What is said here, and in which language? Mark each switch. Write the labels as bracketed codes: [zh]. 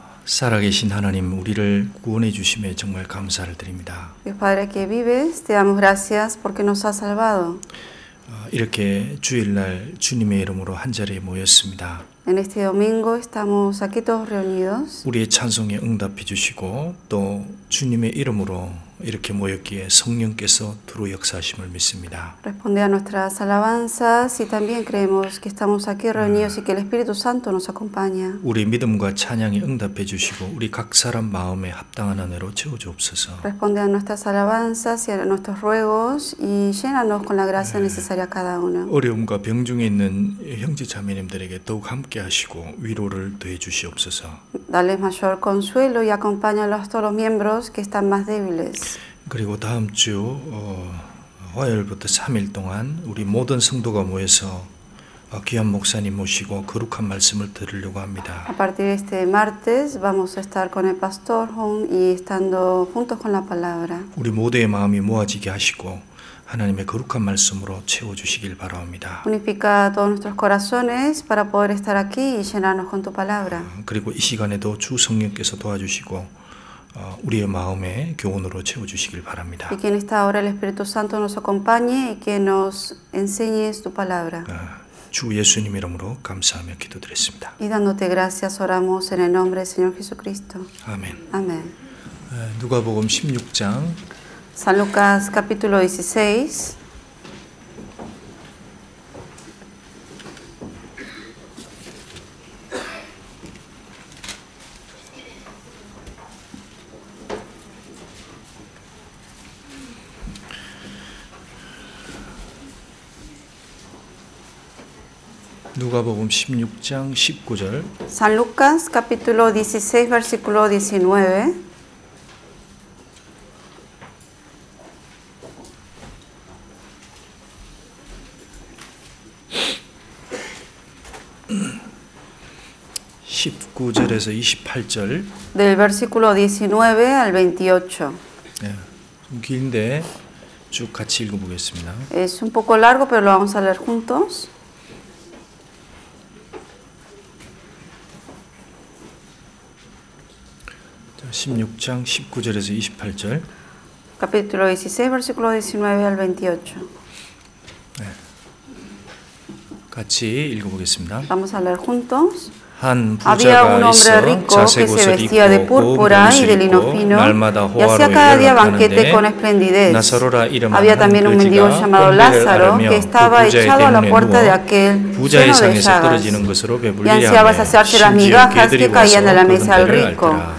[ko] 살아계신 하나님, 우리를 구원해 주심에 정말 감사를 드립니다. [es] Dios Padre que vives, te damos gracias porque nos has salvado. [ko] 이렇게 주일날 주님의 이름으로 한자리에 모였습니다. [es] En este domingo estamos aquí todos reunidos. [ko] 우리의 찬송에 응답해 주시고 또 주님의 이름으로 이렇게 모였기에 성령께서 두루 역사하심을 믿습니다. [es] Responde a nuestras alabanzas y también creemos que estamos aquí reunidos y que el Espíritu Santo nos acompaña. [ko] 우리 믿음과 찬양에 응답해 주시고 우리 각 사람 마음에 합당한 은혜로 채워 주옵소서. [es] Responde a nuestras alabanzas y a nuestros ruegos y llénanos con la gracia necesaria a cada uno. [ko] 어려움과 병 중에 있는 형제 자매님들에게 더욱 함께 하시고 위로를 더해 주시옵소서. [es] Dale mayor consuelo y acompáñalos a todos los miembros que están más débiles. [ko] 그리고 다음 주 화요일부터 3일 동안 우리 모든 성도가 모여서 귀한 목사님 모시고 거룩한 말씀을 들으려고 합니다. [es] A partir de este martes vamos a estar con el pastor y estando juntos con la palabra. [ko] 우리 모두의 마음이 모아지게 하시고 하나님의 거룩한 말씀으로 채워주시길 바랍니다. [es] Unifica todos nuestros corazones para poder estar aquí y llenarnos con tu palabra. [ko] 그리고 이 시간에도 주 성령께서 도와주시고 우리의 마음에 교훈으로 채워주시길 바랍니다. [es] Y que en esta hora el Espíritu Santo nos acompañe y que nos enseñes tu palabra. [ko] 주 예수님 이름으로 감사하며 기도드렸습니다. [es] Y dándote gracias oramos en el nombre del Señor Jesucristo. [ko] 아멘. [es] Amén. [ko] 누가복음 16장 [es] San Lucas capítulo 16. [ko] 누가복음 16장 19절. [es] San Lucas capítulo 16 versículo 19. [ko] (19절에서 28절) [es] Del versículo 19 al 28. [ko] 네, 좀 긴데 쭉 같이 읽어보겠습니다. [es] Es un poco largo, pero lo vamos a leer juntos. [ko] 자, 16장 19절에서 28절. [es] Capítulo 16, versículo 19 al 28. [ko] 네, 같이 읽어보겠습니다. [es] Vamos a leer juntos. Había un hombre rico que se vestía de púrpura y de lino fino y hacía cada día banquete con esplendidez. Había también un mendigo llamado Lázaro que estaba echado a la puerta de aquel lleno de llagas y ansiaba saciarse las migajas que caían de la mesa del rico.